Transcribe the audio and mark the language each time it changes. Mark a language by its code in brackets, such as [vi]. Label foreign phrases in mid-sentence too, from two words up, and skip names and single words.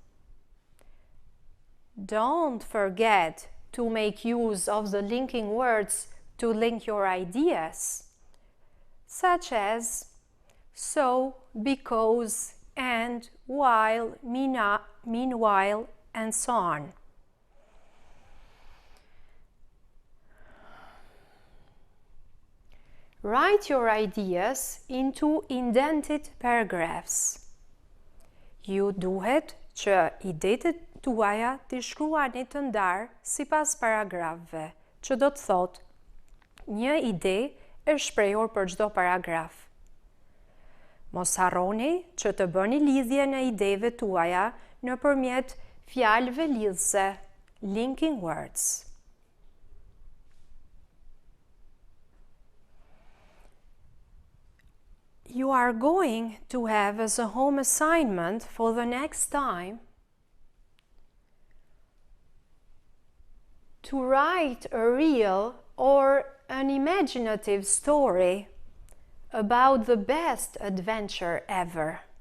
[en] Don't forget to make use of the linking words to link your ideas, such as so, because, and, while, meanwhile, and so on. Write your ideas into indented paragraphs. [sq] Ju duhet që idetë tuaja t'i shkruani të ndarë sipas paragrafëve, që do të thotë një ide e shprehur për çdo paragraf. Mos harroni që të bëni lidhje në ideve tuaja nëpërmjet fjalëve lidhëse, [en] linking words. You are going to have as a home assignment for the next time to write a real or an imaginative story about the best adventure ever.